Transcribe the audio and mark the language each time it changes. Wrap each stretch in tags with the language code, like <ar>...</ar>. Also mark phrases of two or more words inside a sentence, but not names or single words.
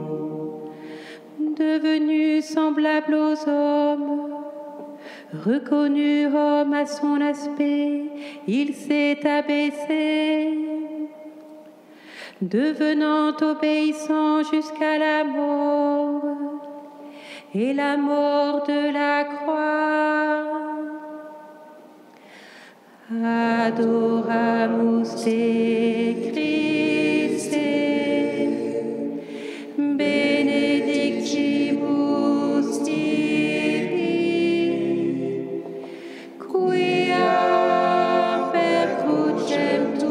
<fr>Devenu semblable aux hommes, reconnu homme à son aspect, il s'est abaissé, devenant obéissant jusqu'à la mort, et la mort de la croix.</fr> <la>Adoramus te Christe, benedictimus tibi, quia per crucem</la>